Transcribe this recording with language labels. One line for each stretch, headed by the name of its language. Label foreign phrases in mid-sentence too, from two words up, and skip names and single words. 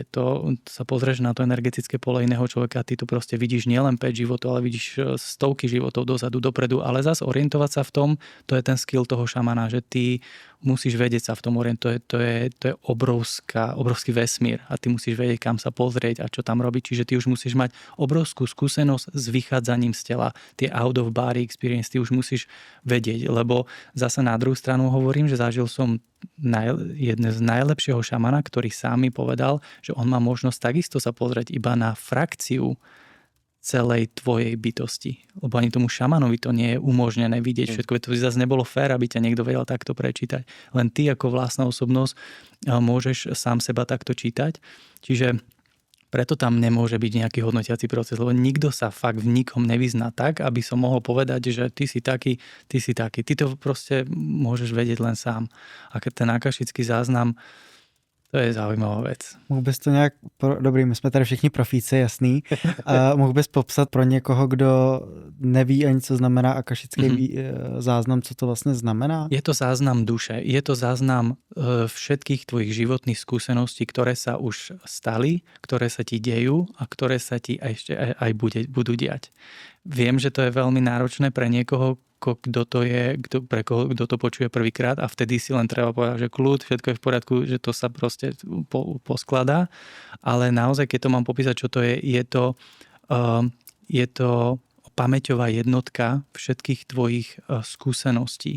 Slovak: To sa pozrieš na to energetické pole iného človeka a ty to proste vidíš nielen 5 životov, ale vidíš stovky životov dozadu, dopredu. Ale zase orientovať sa v tom, to je ten skill toho šamana, že ty musíš vedieť sa v tom orientovať. To je obrovský vesmír a ty musíš vedieť, kam sa pozrieť a čo tam robiť. Čiže ty už musíš mať obrovskú skúsenosť s vychádzaním z tela.
English: Tie out of body experience,
Slovak: ty už musíš vedieť, lebo zase na druhú stranu hovorím, že zažil som jeden z najlepšieho šamana, ktorý sám mi povedal, že on má možnosť takisto sa pozrieť iba na frakciu celej tvojej bytosti. Lebo ani tomu šamanovi to nie je umožnené vidieť všetko. To by zase nebolo fér, aby ťa niekto vedel takto prečítať. Len ty ako vlastná osobnosť môžeš sám seba takto čítať. Čiže Preto tam nemôže byť nejaký hodnotiaci proces, lebo nikto sa fakt v nikom nevyzná tak, aby som mohol povedať, že ty si taký, ty si taký. Ty to proste môžeš vedieť len sám. A keď ten akašický záznam, to je zaujímavá vec.
Czech: Mohl bys to nějak, dobrý, my jsme tady všichni profíci, jasný, a mohl bys popsat pro někoho, kdo neví ani, co znamená akašický záznam, co to vlastně znamená?
Slovak: Je to záznam duše, je to záznam všetkých tvojich životných skúseností, ktoré sa už stali, ktoré sa ti dejú a ktoré sa ti ešte aj budú diať. Viem, že to je veľmi náročné pre niekoho, kto to počuje prvýkrát a vtedy si len treba povedať, že kľud, všetko je v poriadku, že to sa proste poskladá, ale naozaj, keď to mám popísať, čo to je to pamäťová jednotka všetkých tvojich skúseností.